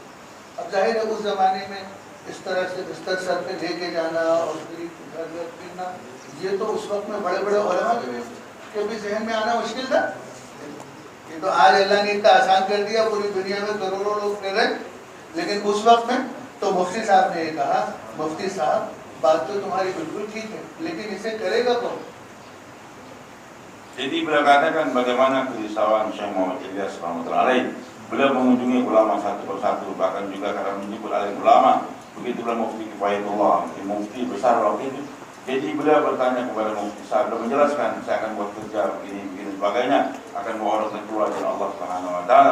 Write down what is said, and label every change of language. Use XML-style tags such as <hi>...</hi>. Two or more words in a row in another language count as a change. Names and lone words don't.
<hi>अब जाहिर है उस ज़माने में इस तरह से बिस्तर सर पे लेके जाना और घर घर फिरना, ये तो उस वक्त में बड़े बड़े उलमा के भी जहन में आना मुश्किल था। ये तो आज अल्लाह ने इतना आसान कर दिया, पूरी दुनिया में करोड़ों लोग कर रहे, लेकिन उस वक्त में तो मुफ्ती साहब ने ये कहा, मुफ्ती साहब बात तो तुम्हारी बिल्कुल ठीक है, लेकिन इसे करेगा कौन?</hi> <ms>Jadi beliau katakan bagaimana kerisauan Syekh Muhammad Ilyas</ms> <ar>رحمة الله عليه.</ar> <ms>Beliau mengunjungi ulama satu persatu, bahkan juga karena menyebut alim ulama. Begitulah Mufti Faidullah, mufti besar waktu itu. Jadi beliau bertanya kepada Mufti Sa'ad, beliau menjelaskan, saya akan buat kerja begini sebagainya, akan bawa orang keluar dari</ms> <ar>الله سبحانه وتعالى.</ar>